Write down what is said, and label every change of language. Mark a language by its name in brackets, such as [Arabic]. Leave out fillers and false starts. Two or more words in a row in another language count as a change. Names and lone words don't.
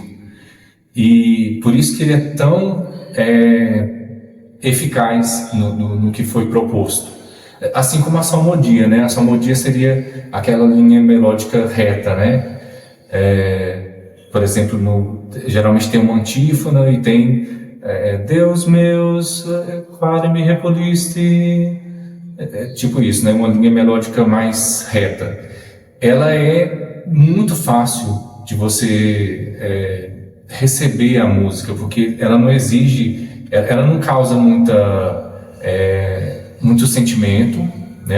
[Portuguese] E por isso que ele é tão eficaz no que foi proposto. Assim como a salmodia, né? A salmodia seria aquela linha melódica reta, né? Por exemplo, geralmente tem uma antífona e tem [Latin] Deus meus, quare me repuliste. [Portuguese] Tipo isso, né? Uma linha melódica mais reta. Ela é muito fácil de você receber a música, porque ela não exige, ela não causa muito sentimento, né?